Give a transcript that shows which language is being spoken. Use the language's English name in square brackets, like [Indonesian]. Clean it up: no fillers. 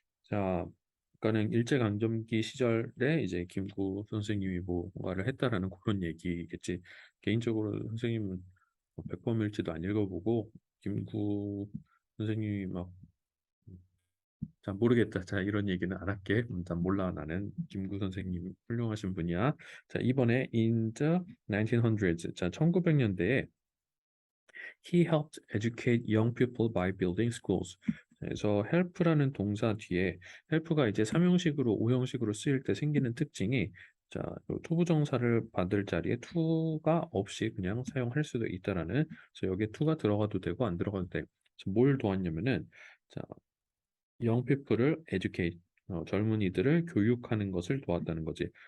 [Korean] 자, 그러니까는 일제강점기 시절에 이제 김구 선생님이 뭔가를 했다라는 그런 얘기겠지. 개인적으로 선생님은 뭐 백범일지도 안 읽어보고 김구 선생님이 막 자, 모르겠다. 자, 이런 얘기는 안 할게. 난 몰라. 나는 김구 선생님 훌륭하신 분이야. 자, 이번에 [English] in the 1900s. [Korean] 자, 1900년대에 [English] he helped educate young people by building schools. [Korean] 그래서 help라는 동사 뒤에 help가 이제 3형식으로 5형식으로 쓰일 때 생기는 특징이 자, 투부정사를 받을 자리에 to가 없이 그냥 사용할 수도 있다라는 그래서 여기에 to가 들어가도 되고 안 들어가도 돼. 그래서 뭘 도왔냐면은 자, [English] young people [Korean] 을 educate 젊은이들을 교육하는 것을 도왔다는 거지.